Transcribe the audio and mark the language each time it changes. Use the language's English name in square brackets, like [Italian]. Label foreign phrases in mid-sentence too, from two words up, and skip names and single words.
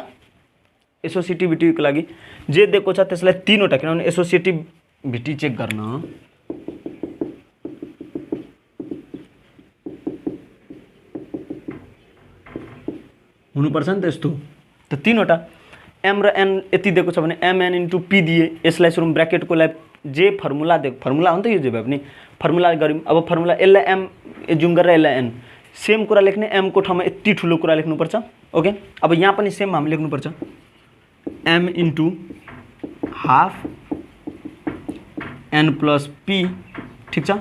[Nepali] एसोसिएटिभिटीको लागि जे दिएको छ त्यसलाई 3वटा, किनभने एसोसिएटिभिटी चेक गर्न हुनुपर्छ नि त यस्तो। त 3वटा m र n यति दिएको छ भने mn इंटू p दिए, यसलाई सुरु ब्र्याकेटको लागि जे फर्मुला दिएको, फर्मुला हो नि त यो जे भए पनि फर्मुला गऱ्यौँ। अब फर्मुला यसलाई m एज्युम गरेर यसलाई n, सेम कुरा लेख्ने, m को ठाउँमा यति ठुलो कुरा लेख्नुपर्छ। ओके, अब यहाँ पनि सेम हामी लेख्नुपर्छ, m इंटू हाफ n प्लस p, ठिक छ।